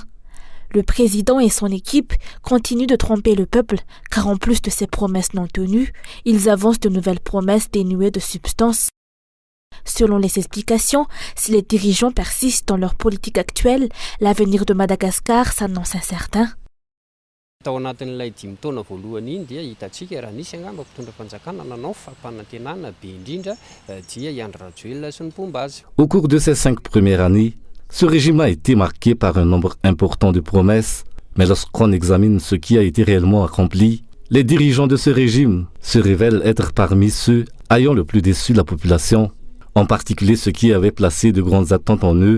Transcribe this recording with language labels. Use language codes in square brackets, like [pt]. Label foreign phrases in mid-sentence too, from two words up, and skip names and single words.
[fr] Le président et son équipe continuent de tromper le peuple, car en plus de ces promesses non tenues, ils avancent de nouvelles promesses dénuées de substance. Selon les explications, si les dirigeants persistent dans leur politique actuelle, l'avenir de Madagascar s'annonce incertain. [mg] Tao anatin'ilay 10 taona voalohany iny dia hitantsika raha nisy angamba mpitondra fanjakana nanao fampanantenana be indrindra dia i Andry Rajoelina sy ny Mpombazy. [fr] Au cours de ces 5 premières années, ce régime a été marqué par un nombre important de promesses, mais lorsqu'on examine ce qui a été réellement accompli, les dirigeants de ce régime se révèlent être parmi ceux ayant le plus déçu la population, en particulier ceux qui avaient placé de grandes attentes en eux.